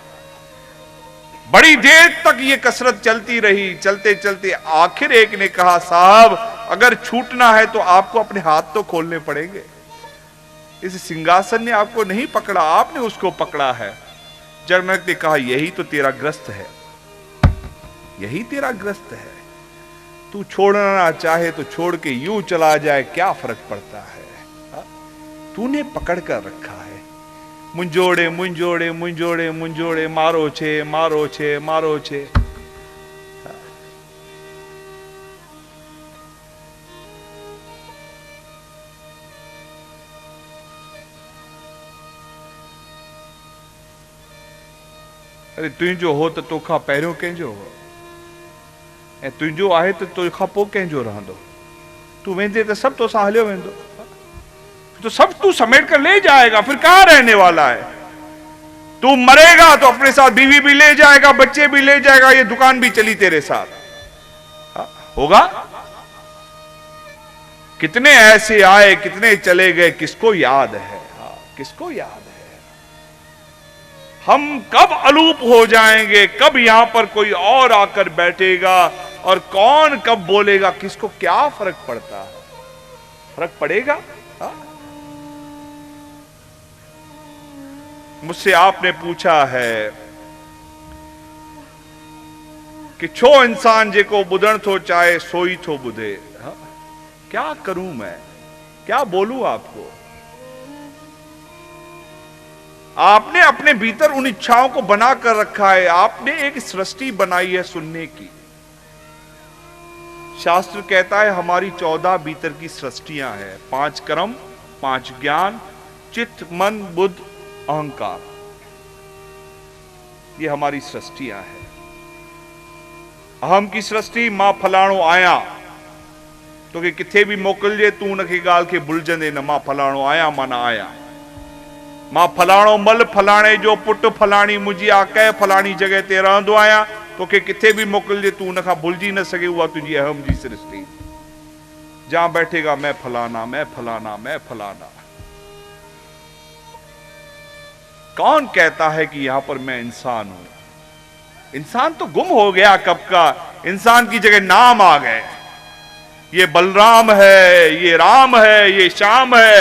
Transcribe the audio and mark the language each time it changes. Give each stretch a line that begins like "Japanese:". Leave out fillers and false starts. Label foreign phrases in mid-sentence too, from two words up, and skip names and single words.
Hindi: बड़ी देर तक ये कसरत चलती रही, चलते चलते आखिर एक ने कहा, साहब अगर छूटना है तो आपको अपने हाथ तो खोलने पड़ेंगे, इस सिंहासन ने आपको नहीं पकड़ा, आपने उसको पकड़ा है। जनक ने कहा, यही तो तेरा ग्रस्त है, यही तेरा ग्रस्त है। तू छोड़ना चाहे तो छोड़ के यूं चला जाए, क्या फर्क पड़ता है, तूने पकड़ कर रखा है।
Sindhi: मुंजोड़े मुंजोड़े मुंजोड़े मुंजोड़े,
Gujarati: મારો છે મારો છે મારો છે।
Sindhi: अरे तुंहिंजो हो त तोखां पहिरियों कंहिंजो हो, ऐं तुंहिंजो आहे त तोखां पोइ कंहिंजो रहंदो। तू वेंदे तो सब तोसां हलियो वेंदो,
Hindi: तो सब तू समेट कर ले जाएगा, फिर कहां रहने वाला है। तू मरेगा तो अपने साथ बीवी भी ले जाएगा, बच्चे भी ले जाएगा, ये दुकान भी चली तेरे साथ होगा। कितने ऐसे आए, कितने चले गए, किसको याद है, किसको याद है। हम कब अलूप हो जाएंगे, कब यहां पर कोई और आकर बैठेगा, और कौन कब बोलेगा, किसको क्या फर्क पड़ता है, फर्क पड़ेगा। मुझसे आपने पूछा है कि
Sindhi: छो इंसान जेको बुधण थो चाहे सोई थो बुधे। हाँ?
Hindi: क्या करूं मैं, क्या बोलूं आपको। आपने अपने भीतर उन इच्छाओं को बना कर रखा है। आपने एक सृष्टि बनाई है सुनने की। शास्त्र कहता है हमारी 14 भीतर की सृष्टियां हैं, 5 कर्म, 5 ज्ञान, चित्त, मन, बुद्ध, अहंकार। ये हमारी सृष्टियां हैं। अहम की सृष्टि
Sindhi: मां फलाणो आया तो कि किथे भी मोकिलजे तू उनखे ॻाल्हि खे भुलिजंदे न। मां फलाणो आया माना आया। मां फलाणो मल फलाणे जो पुटु, फलाणी मुंहिंजी आकह फलाणी जगह ते रहंदो आहियां, तोखे किथे भी मोकिलजे तू उनखां भुलिजी न सघे। उहा तुंहिंजी अहम जी सृष्टि।
Hindi: जहां बैठेगा मैं फलाना, मैं फलाना, मैं फलाना। कौन कहता है कि यहां पर मैं इंसान हूं? इंसान तो गुम हो गया कब का। इंसान की जगह नाम आ गए। ये बलराम है, ये राम है, ये श्याम है।